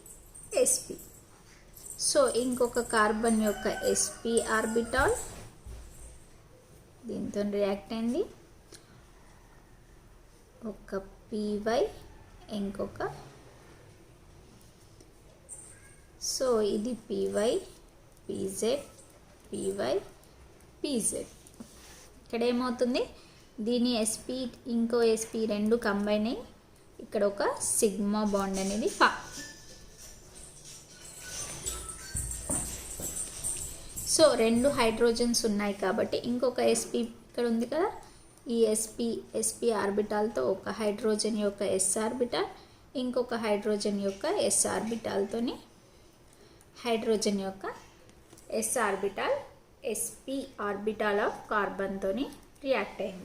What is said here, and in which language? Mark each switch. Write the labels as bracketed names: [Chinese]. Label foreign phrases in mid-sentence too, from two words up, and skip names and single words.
[Telugu] సో ఇంకొక కార్బన్ యొక్క sp ఆర్బిటాల్ దీంతో రియాక్ట్ అయింది, ఒక py ఇంకొక, సో ఇది py, pz, py, pz. ఇక్కడ ఏమవుతుంది, దీని sp ఇంకో sp రెండు కంబైన్ అయ్యి ఇక్కడ ఒక సిగ్మా బాండ్ అనేది సో 2 హైడ్రోజన్స్ ఉన్నాయి కాబట్టి ఇంకొక sp ఇక్కడ ఉంది కదా, ఈ sp ఆర్బిటాల్తో ఒక హైడ్రోజన్ యొక్క s ఆర్బిటాల్, ఇంకొక హైడ్రోజన్ యొక్క s ఆర్బిటాల్తోని హైడ్రోజన్ యొక్క s ఆర్బిటాల్ sp [English] orbital of carbonతోని [Telugu] రియాక్ట్ అయింది.